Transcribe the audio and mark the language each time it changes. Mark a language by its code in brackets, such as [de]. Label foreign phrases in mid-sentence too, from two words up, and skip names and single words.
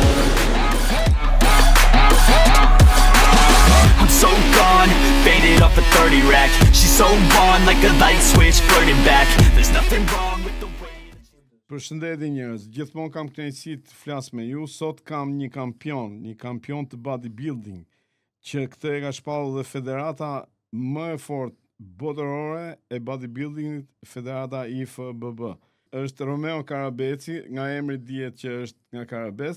[en] I'm so gone, faded off a 30 rack. She's so on like a light switch, flirting back. There's nothing wrong with the way. [sq] Përshëndetje njerëz, gjithmonë kam kënaqësi të flas me ju. Sot kam një kampion të bodybuilding, që këtë e ka shpallur dhe federata më e fortë botërore e bodybuildingit, federata IFBB. Është Romeo Karabeci, nga emri dihet që është nga Karabec.